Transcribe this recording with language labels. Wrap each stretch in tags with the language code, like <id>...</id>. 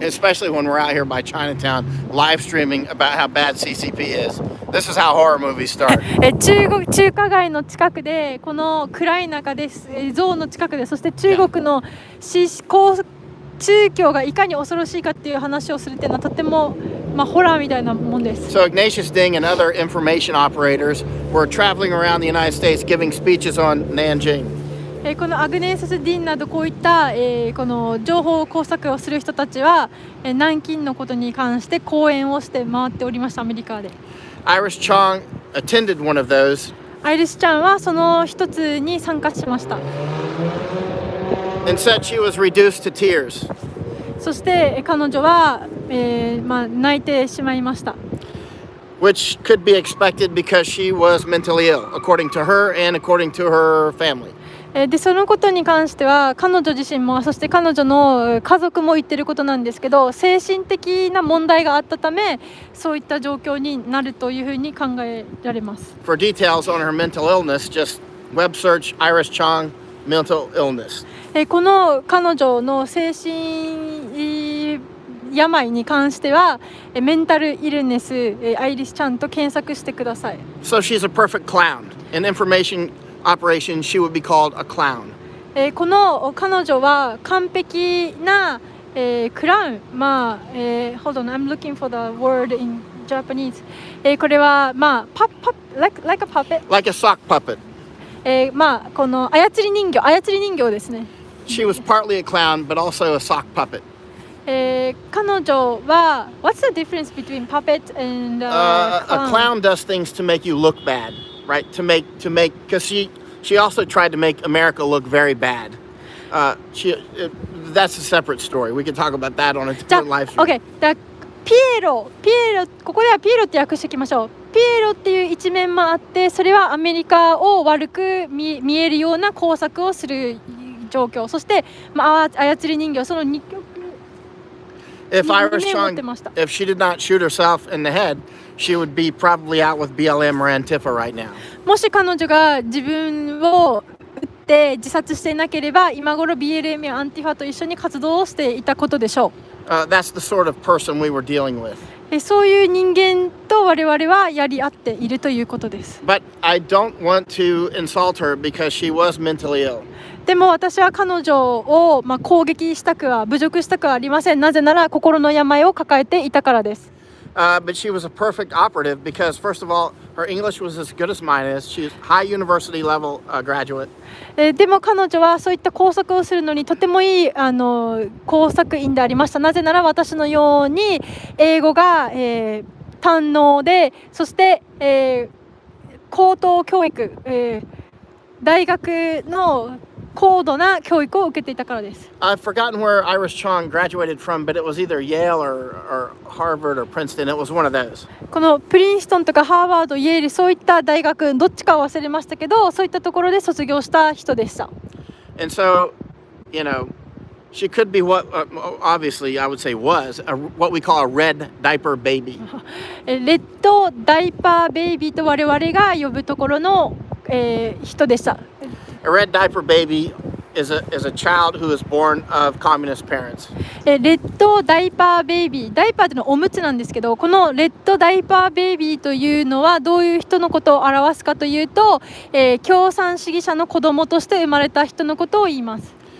<en>Especially when we're out here by Chinatown live streaming about how bad CCP is. This is how horror movies start.</en> <ja>中華街の近くでこの暗い中で像の近くでそして中国の宗教がいかに恐ろしいかっていう話をするっていうのはとてもホラーみたいなもんです。</ja> <en>So Ignatius Ding and other information operators were traveling around the United States giving speeches on Nanjing.</en> <ja>このアグネース・ディンなどこういった、この情報工作をする人たちは、南京のことに関して講演をして回っておりました。アメリカで。</ja> <en>Iris Chong attended one of those.</en> <ja>アイリスちゃんはその一つに参加しました。</ja> <en>And said she was reduced to tears.</en> <ja>そして彼女は、泣いてしまいました。</ja> <en>Which could be expected because she was mentally ill, according to her and according to her family.</en> <ja>でそのことに関しては彼女自身もそして彼女の家族も言ってることなんですけど、精神的な問題があったためそういった状況になるというふうに考えられます。</ja> <en>For details on her mental illness, just web search Iris Chong mental illness.</en> <ja>この彼女の精神病に関してはメンタルイルネスアイリスちゃんと検索してください。</ja> <en>So she's a perfect clown. In information operation, she would be called a clown.</en> <ja>この彼女は完璧な、クラウン、</ja> <en>hold on, I'm looking for the word in Japanese.</en> <ja>これは</ja> <en>like a puppet. Like a sock puppet.</en> <ja>まあこの操り人形ですね。</ja> <en>She was partly a clown, but also a sock puppet.</en> <ja>彼女は</ja> <en>What's the difference between puppet and A clown does things to make you look bad, right? Because she also tried to make America look very bad. That's a separate story. We can talk about that on a different live stream.</en> <ja>OK だピエロここではピエロって訳しておきましょう。ピエロっていう一面もあって、それはアメリカを悪く見えるような工作をする状況。そして、まあ、操り人形その2曲。</ja> <en>If she did not shoot herself in the head, she would be probably out with BLM or Antifa right now.</en> <ja>もし彼女が自分を撃って自殺していなければ、今頃 BLM やアンティファと一緒に活動をしていたことでしょう。</ja> <en>That's the sort of person we were dealing with.</en> <ja>そういう人間と我々はやり合っているということです。</ja> <en>But I don't want to insult her because she was mentally ill.</en> <ja>でも私は彼女を、攻撃したくは侮辱したくはありません。なぜなら心の病を抱えていたからです。</ja> <en>But she was a perfect operative because, first of all, her English was as good as mine is. She's high university level graduate.</en> <ja>でも彼女はそういった工作をするのにとてもいい工作員でありました。なぜなら私のように英語が、堪能で、そして、高等教育、大学の高度な教育を受けていたからです。</ja> <en>I've forgotten where Iris Chong graduated from, but it was either Yale or Harvard or Princeton. It was one of those.</en> <ja>このプリンストンとかハーバード、イェール、そういった大学どっちかは忘れましたけど、そういったところで卒業した人でした。</ja> <en>And so, she could be what obviously I would say was what we call a red diaper baby.</en> <ja>レッドダイパーベイビーと我々が呼ぶところの、人でした。</ja> <en>A red diaper baby is a child who is born of communist parents.</en> <ja>レッドダイパーベイビー、ダイパーというのはおむつなんですけど、このレッドダイパーベイビーというのはどういう人のことを表すかというと、共産主義者の子供として生まれた人のことを言います。</ja>